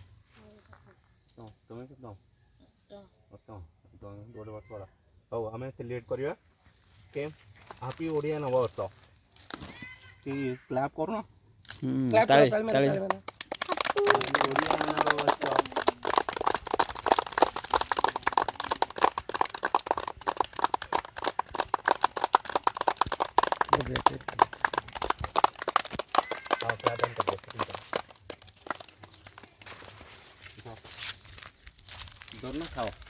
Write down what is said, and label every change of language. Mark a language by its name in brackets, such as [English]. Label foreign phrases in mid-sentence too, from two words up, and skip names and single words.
[Odia] ତମେ ସପ୍ତମ ଅଷ୍ଟମ, ଗୋଟେ ବର୍ଷ ବଡ଼। ହଉ ଆମେ ସେଲିବ୍ରେଟ୍ କରିବା। ଓକେ, ହାପି ଓଡ଼ିଆ ନବବର୍ଷ। କି କ୍ଲାପ୍ କରୁନ? ତାଳି ତାଳି ଓଡ଼ିଆ ନବବର୍ଷ। [Hindi] हाँ क्या बंद कर दो, ठीक है। दोनों खाओ।